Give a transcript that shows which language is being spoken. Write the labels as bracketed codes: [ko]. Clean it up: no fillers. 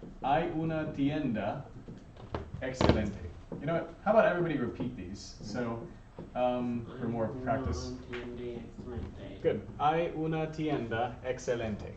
[es] Hay una tienda excelente. [en] You know what? How about everybody repeat these? So, for more practice. [es] Tienda excelente. [en] Good. [es] Hay una tienda excelente.